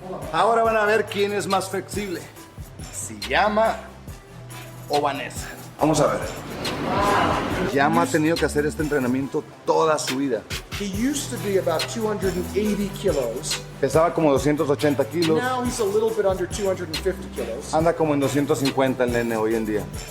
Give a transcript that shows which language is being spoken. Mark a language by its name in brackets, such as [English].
[Spanish] Ahora van a ver quién es más flexible, si Llama o Vanessa. Vamos a ver. Llama ha tenido que hacer este entrenamiento toda su vida. [English] He used to be about 280 kilos. [Spanish] Pesaba como 280 kilos. [English] Now he's a little bit under 250 kilos. [Spanish] Anda como en 250 el nene hoy en día.